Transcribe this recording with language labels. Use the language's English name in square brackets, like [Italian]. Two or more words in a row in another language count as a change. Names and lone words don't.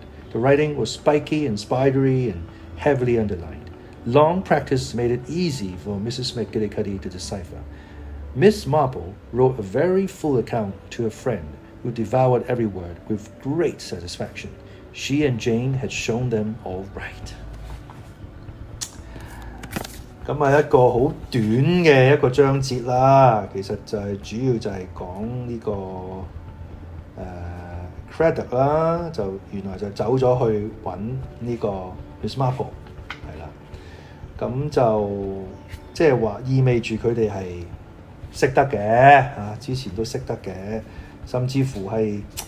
[English] The writing was spiky and spidery and heavily underlined. Long practice made it easy for Mrs. McGillicuddy to decipher. Miss Marple wrote a very full account to her friend, who devoured every word with great satisfaction. She and Jane had shown them all right. [Cantonese] 咁係一個好短嘅一個章節啦，其實就係主要就係講呢個Craddock 啦，就原來就走咗去揾呢個 Miss Marple 係啦，咁就即係話意味住佢哋係識得嘅嚇，之前都識得嘅，甚至乎係